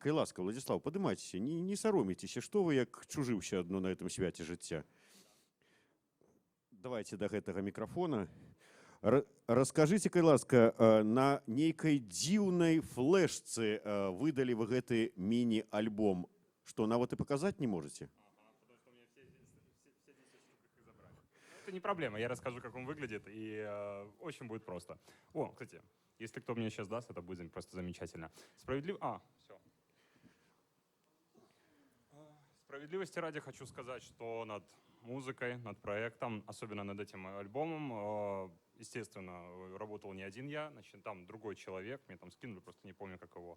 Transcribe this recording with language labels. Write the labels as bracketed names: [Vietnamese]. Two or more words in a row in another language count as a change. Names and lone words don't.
[Belarusian] Кай ласка, Владзіслаў, падымайцеся, не саромейцеся, што вы як чужы ўсё адно на гэтым свяце жыцця. Давайте до гэтага мікрафона. Раскажыце, кай ласка, на нейкай дзіўнай флешцы выдалі вы гэты міні-альбом, што нават і паказаць не можаце? [Russian] Это не проблема, я расскажу, как он выглядит, и очень будет просто. О, кстати, если кто мне сейчас даст, это будет просто замечательно. Справедливости ради хочу сказать, что над музыкой, над проектом, особенно над этим альбомом, естественно, работал не один я, значит, там другой человек, мне там скинули, просто не помню как его.